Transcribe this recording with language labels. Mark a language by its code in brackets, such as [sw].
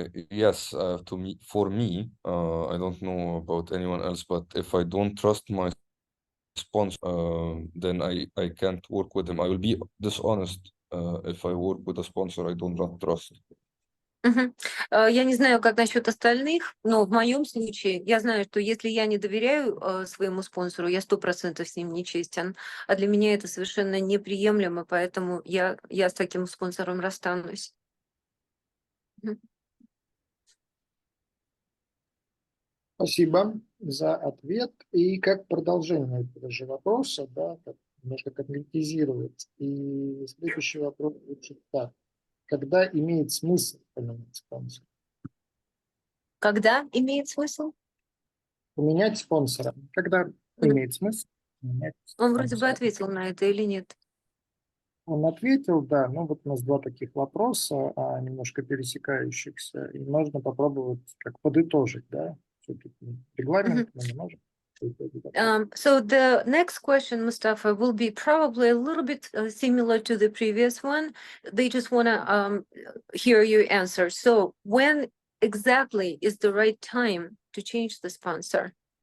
[en] Yes, for me, I don't know about anyone else, but if I don't trust my sponsor, then I can't work with him. I will be dishonest if I work with a sponsor I don't trust. [ru] Я не знаю, как насчет остальных, но в моем случае я знаю, что если я не доверяю своему спонсору, я 100% с ним нечестен, а для меня это совершенно неприемлемо, поэтому я с таким спонсором расстанусь. Спасибо за ответ. И как продолжение этого же вопроса, да, как немножко конкретизировать. И следующий вопрос звучит так. Когда имеет смысл поменять спонсора? Когда имеет смысл? Поменять спонсора. Когда имеет смысл поменять Он вроде бы спонсора? ответил на это или нет? Он ответил, да. Ну вот у нас два таких вопроса, немножко пересекающихся. И можно попробовать как подытожить, да. Все-таки регламент мы не можем. [en] So the next question, Mustafa, will be probably a little bit similar to the previous one. They just want to hear your answer. So when exactly is the right time to change the sponsor?